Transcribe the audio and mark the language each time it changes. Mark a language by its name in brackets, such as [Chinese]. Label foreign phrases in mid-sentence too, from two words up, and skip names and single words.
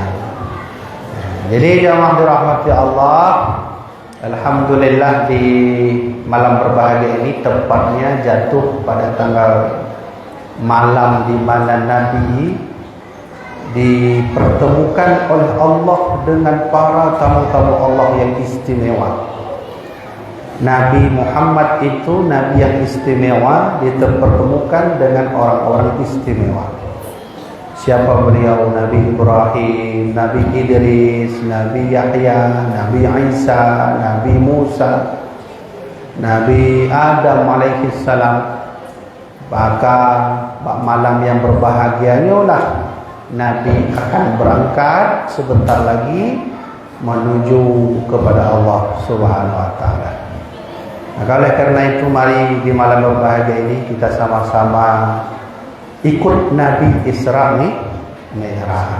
[Indonesian] Jadi jamaah dirahmati Allah, alhamdulillah di malam berbahagia ini tepatnya jatuh pada tanggal malam di mana Nabi dipertemukan oleh Allah dengan para tamu-tamu Allah yang istimewa. Nabi Muhammad itu Nabi yang istimewa, dipertemukan dengan orang-orang istimewa. Siapa beliau? Nabi Ibrahim, Nabi Idris, Nabi Yahya, Nabi Isa, Nabi Musa, Nabi Adam [Arabic] alaihi salam. [Indonesian] Bahkan malam yang berbahagianya lah Nabi akan berangkat sebentar lagi menuju kepada Allah [Arabic] Subhanahu wa taala. [Indonesian] Maka oleh karena itu mari di malam berbahagia ini kita sama-sama ikut Nabi Isra Mi'raj.